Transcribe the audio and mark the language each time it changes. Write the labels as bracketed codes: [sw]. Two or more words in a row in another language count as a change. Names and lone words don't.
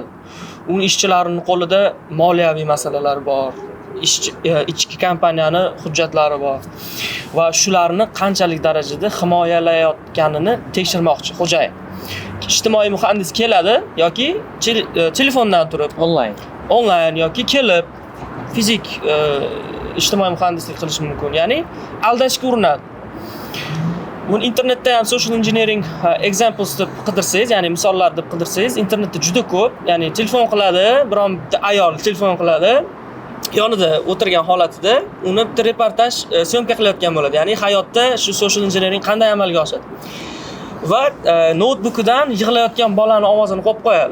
[uz] Uning ishchilarining qo'lida moliyaviy masalalar bor, ichki kompaniyani hujjatlari bor va shularni qanchalik darajada himoyalayotganini tekshirmoqchi xo'jayin. Ijtimoiy muhandis keladi yoki telefondan turib onlayn yoki kelib fizik ijtimoiy muhandislik qilish mumkin. Ya'ni aldashga urinadi. Buni internetda ham [en] social engineering examples [uz] deb qidirsangiz, ya'ni misollar deb qidirsangiz, internetda juda ko'p. Ya'ni telefon qiladi, biron bitta ayol telefon qiladi, yonida o'tirgan holatida uni bitta reportaj syomka qilayotgan bo'ladi. Ya'ni hayotda shu [en] social engineering [uz] qanday amalga oshadi. Va notebookidan yig'layotgan bolani ovozini qo'yib qo'yadi.